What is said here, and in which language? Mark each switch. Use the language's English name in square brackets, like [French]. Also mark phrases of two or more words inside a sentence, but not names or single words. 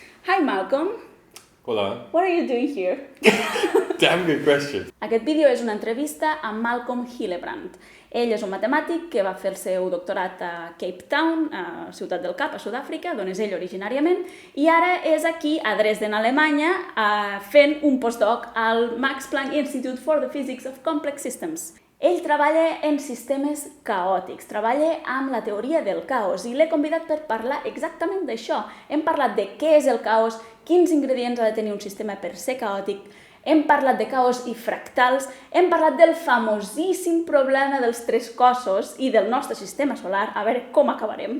[English] Hi Malcolm. Hola. What are you doing here? Damn good question. [Catalan] Aquest vídeo és una entrevista amb Malcolm Hillebrand. Ell és un matemàtic que va fer el seu doctorat a Cape Town, a Ciutat del Cap, a Sud-àfrica, d'on és ell originàriament, i ara és aquí, a Dresden, Alemanya, fent un postdoc al Max Planck Institute for the Physics of Complex Systems. Ell treballa en sistemes caòtics, treballa amb la teoria del caos i l'he convidat per parlar exactament d'això. Hem parlat de què és el caos, quins ingredients ha de tenir un sistema per ser caòtic, hem parlat de caos i fractals, hem parlat del famosíssim problema dels tres cossos i del nostre sistema solar, a veure com acabarem.